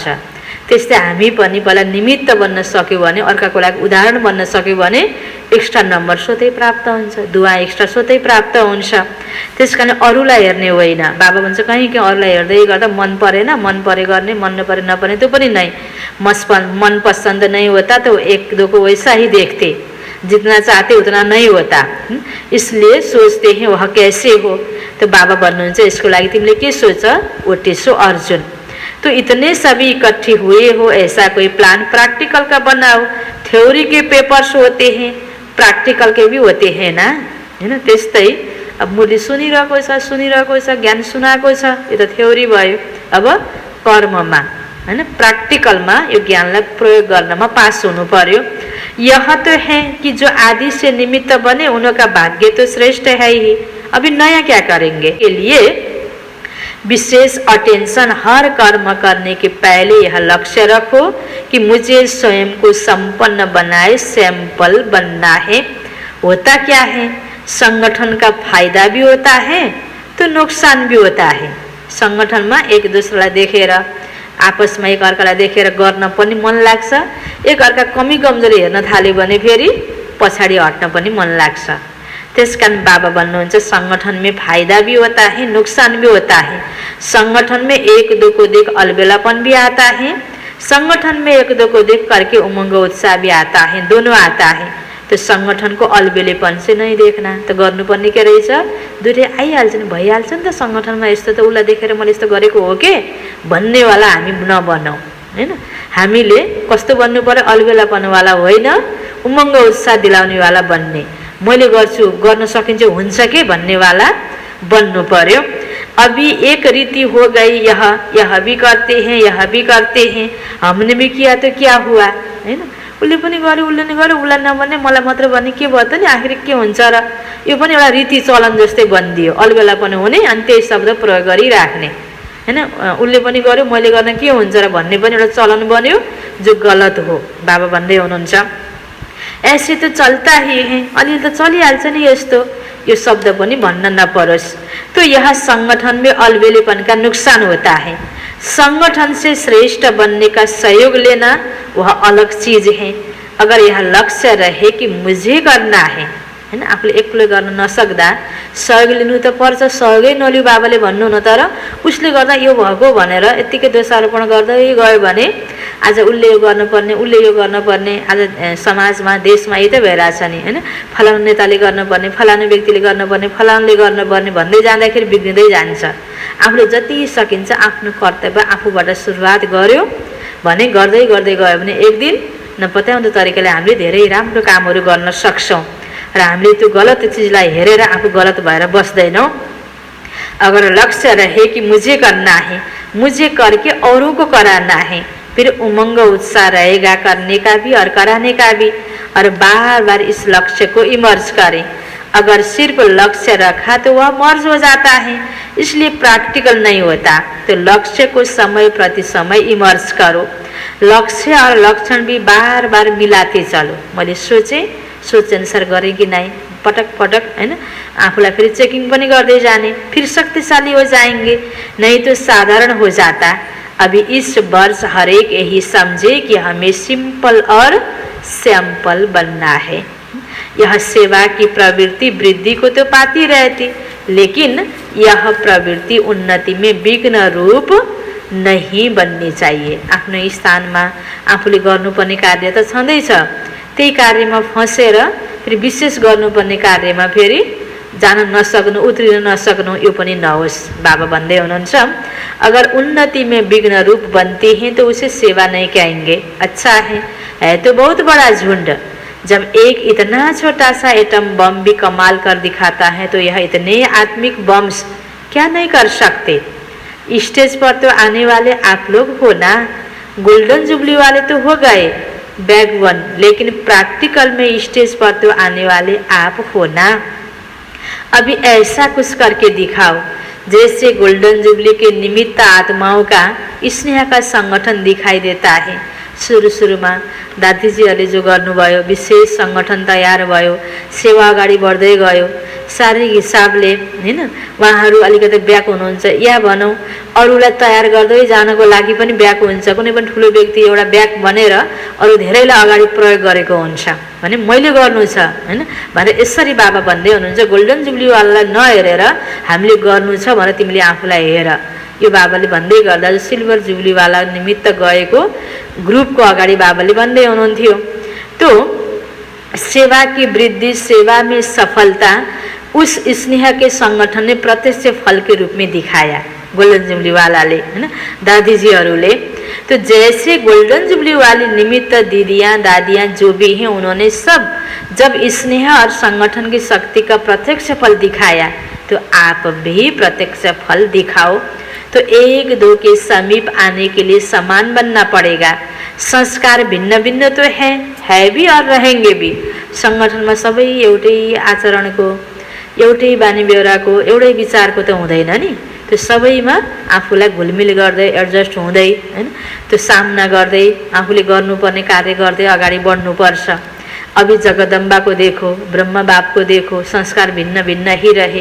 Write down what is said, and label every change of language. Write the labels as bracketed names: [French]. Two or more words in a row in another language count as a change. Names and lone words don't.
[Nepali] त्यस्तै हामी पनि पहिला निमित्त बन्न सक्यो भने, अर्काको लागि उदाहरण बन्न सक्यो भने [English] extra number [Nepali] स्वतै प्राप्त हुन्छ, दुवा एक्स्ट्रा स्वतै प्राप्त हुन्छ। त्यसकारण अरूलाई हेर्ने होइन। बाबा भन्छ कहीँ अरूलाई हेर्दै गर्दा मन परेन, मन परे गर्ने, मन नपरे नपर्ने त्यो पनि नै। [Hindi] मन पसंद नहीं होता तो एक दो को वैसा ही देखते, जितना चाहते उतना नहीं होता, इसलिए सोचते हैं वह कैसे हो। [Nepali] तो बाबा भन्नुहुन्छ यसको लागि तिमीले के सोच, ओटे सो अर्जुन। [Hindi] तो इतने सभी इकट्ठे हुए हो, ऐसा कोई प्लान प्रैक्टिकल का बनाओ। थ्योरी के पेपर्स होते हैं, प्रैक्टिकल के भी होते हैं ना हैन। [Nepali] त्यस्तै अब मुले सुनिरहेको छ, ज्ञान सुनाएको छ, यो त थ्योरी भयो। अब कर्ममा हैन, प्र्याक्टिकलमा यो ज्ञानलाई प्रयोग गर्नमा पास हुनु पर्यो। [Hindi] यह तो है कि जो आदि से निमित्त बने उनका भाग्य तो श्रेष्ठ है ही। अभी नया क्या करेंगे के लिए विशेष अटेंशन हर कर्म करने के पहले यह लक्ष्य रखो कि मुझे स्वयं को संपन्न बनाए सैंपल बनना है। होता क्या है, संगठन का फायदा भी होता है तो नुकसान भी होता है। [Nepali] संगठनमा एक दूसरालाई देखेर, आपसमा एक अर्कालाई देखेर गर्न पनि मन लाग्छ। एक अर्का कमी कमजोरी हेर्न थाल्यो भने फेरि पछाडि हट्न पनि मन लाग्छ। त्यसकारण बाबा भन्नुहुन्छ [Hindi] संगठन में फायदा भी होता है, नुकसान भी होता है। संगठन में एक दो को देख अलबेलापन भी आता है, संगठन में एक दो को देख करके उमंग उत्साह भी आता है, दोनों आता है। तो संगठन को अलबेलेपन से नहीं देखना, [Nepali] तो गर्नुपर्ने के रहेछ, दुईटै आइहाल्छ नि, भइहाल्छ नि त। संगठनमा यस्तो त उसलाई देखेर मैले यस्तो गरेको हो के भन्नेवाला हामी नबनौँ हैन। हामीले कस्तो बन्नु पर्यो, अलबेलापनवाला होइन, उमङ्ग उत्साह दिलाउनेवाला बन्ने। मैले गर्छु, गर्न सकिन्छ, हुन्छ के भन्नेवाला बन्नु पर्यो। [Hindi] अभी एक रीति हो गई, यह भी करते हैं, यह भी करते हैं, हमने भी किया तो क्या हुआ हैन। [Nepali] उसले पनि गर्यो, उसले नि गर्यो, उसलाई नभन्ने मलाई मात्र भन्ने के भयो त नि, आखिर के हुन्छ र। यो पनि एउटा रीति चलन जस्तै बनिदियो, अलबेलापन हुने अनि त्यही शब्द प्रयोग गरिराख्ने हैन। उसले पनि गर्यो, मैले गर्न के हुन्छ र भन्ने पनि एउटा चलन बन्यो जो गलत हो। [Hindi] बाबा [Nepali] भन्दै हुनुहुन्छ [Hindi] ऐसे तो चलता ही है, [Nepali] अलिअलि त चलिहाल्छ नि यस्तो, यो शब्द पनि भन्न नपरोस्। [Hindi] तो यह संगठन में अलबेलेपन का नुकसान होता है। संगठन से श्रेष्ठ बनने का सहयोग लेना वह अलग चीज है। अगर यह लक्ष्य रहे कि मुझे करना है [Nepali] हैन, आफूले एक्लै गर्न नसक्दा सहयोग लिनु त पर्छ। सहयोगै नलियो बाबाले भन्नु न, तर उसले गर्दा यो भएको भनेर यतिकै दोषारोपण गर्दै गयो भने आज उसले यो गर्नुपर्ने, उसले यो गर्नुपर्ने, आज समाजमा देशमा यही त भइरहेछ नि हैन। फलानु नेताले गर्नुपर्ने, फलानु व्यक्तिले गर्नुपर्ने, फलानुले गर्नुपर्ने भन्दै जाँदाखेरि बिग्रिँदै जान्छ। आफूले जति सकिन्छ आफ्नो कर्तव्य आफूबाट सुरुवात गर्यो भने गर्दै गर्दै गयो भने एक दिन नपत्याउँदो तरिकाले हामीले धेरै राम्रो कामहरू गर्न सक्छौँ र हामीले त्यो गलत चीजलाई हेरेर आफू गलत भएर बस्दैनौँ। [Hindi] अगर लक्ष्य रहे कि मुझे करना है, मुझे करके औरों को कराना है, फिर उमंग उत्साह रहेगा करने का भी और कराने का भी, और बार बार इस लक्ष्य को इमर्ज करें। अगर सिर्फ लक्ष्य रखा तो वह मर्ज हो जाता है, इसलिए प्रैक्टिकल नहीं होता। तो लक्ष्य को समय प्रति समय इमर्ज करो। लक्ष्य और लक्षण भी बार बार मिलाते चलो। [Nepali] मैले सोचे अनुसार गरेँ कि नहीं, पटक पटक हैन, आफूलाई फेरि चेकिङ पनि गर्दै जाने, [Hindi] फिर शक्तिशाली हो जाएंगे, नहीं तो साधारण हो जाता। अभी इस वर्ष हर एक यही समझे कि हमें सिंपल और सैंपल बनना है। यह सेवा की प्रवृत्ति वृद्धि को तो पाती रहती, लेकिन यह प्रवृत्ति उन्नति में विघ्न रूप नहीं बन्नी चाहिए। [Nepali] आफ्नो स्थानमा आफूले गर्नुपर्ने कार्य त छँदैछ, त्यही कार्यमा फँसेर फेरि विशेष गर्नुपर्ने कार्यमा फेरि जान नसक्नु, उत्रिन नसक्नु, यो पनि नहोस्। बाबा भन्दै हुनुहुन्छ, [Hindi] अगर उन्नति में विघ्न रूप बनते हैं तो उसे सेवा नहीं कहेंगे। अच्छा है तो बहुत बड़ा झुंड। जब एक इतना छोटा सा [English] atom bomb [Hindi] भी कमाल कर दिखाता है तो यह इतने आत्मिक बम्स क्या नहीं कर सकते। स्टेज पर तो आने वाले आप लोग हो ना, [English] Golden Jubilee [Hindi] वाले तो हो गए [English] bag one, [Hindi] लेकिन प्रैक्टिकल में स्टेज पर तो आने वाले आप हो ना। अभी ऐसा कुछ करके दिखाओ जैसे [English] Golden Jubilee [Hindi] के निमित्त आत्माओं का स्नेह का संगठन दिखाई देता है। [Nepali] सुरुमा दादीजीहरूले जो गर्नुभयो, विशेष संगठन तयार भयो, सेवा अगाडि बढ्दै गयो। शारीरिक हिसाबले हैन उहाँहरू अलिकति ब्याक हुनुहुन्छ, या भनौँ अरूलाई तयार गर्दै जानको लागि पनि ब्याक हुन्छ। कुनै पनि ठुलो व्यक्ति एउटा ब्याक बनेर अरू धेरैलाई अगाडि प्रयोग गरेको हुन्छ भने मैले गर्नु छ हैन भनेर यसरी बाबा भन्दै हुनुहुन्छ। गोल्डन जुबलीवालालाई नहेरेर हामीले गर्नु छ भनेर तिमीले आफूलाई हेर। यो बाबाले भन्दै गर्दा जो सिल्भर जुबलीवाला निमित्त गएको ग्रुपको अगाडि बाबाले भन्दै हुनुहुन्थ्यो। [Hindi] तो सेवा की वृद्धि, सेवा में सफलता उस स्नेह के संगठन ने प्रत्यक्ष फल के रूप में दिखाया। [English] Golden Jubilee [Nepali] वालाले हैन दादीजीहरूले। [Hindi] तो जैसे [English] Golden Jubilee [Hindi] वाली निमित्त दीदियाँ दादियाँ जो भी हैं उन्होंने सब जब स्नेह और संगठन की शक्ति का प्रत्यक्ष फल दिखाया, तो आप भी प्रत्यक्ष फल दिखाओ। तो एक दो के समीप आने के लिए समान बनना पड़ेगा। संस्कार भिन्न भिन्न तो है भी और रहेंगे भी। [Nepali] संगठन में सबै एउटै आचरणको, एउटै बानी बेहोराको, एउटै विचारको त हुँदैन नि। त्यो सबैमा आफूलाई घुलमिल गर्दै एडजस्ट हुँदै हैन त्यो सामना गर्दै आफूले गर्नुपर्ने कार्य गर्दै अगाडि बढ्नुपर्छ। [Hindi] अभी जगदम्बा को देखो, ब्रह्मा बाप को देखो, संस्कार भिन्न भिन्न ही रहे।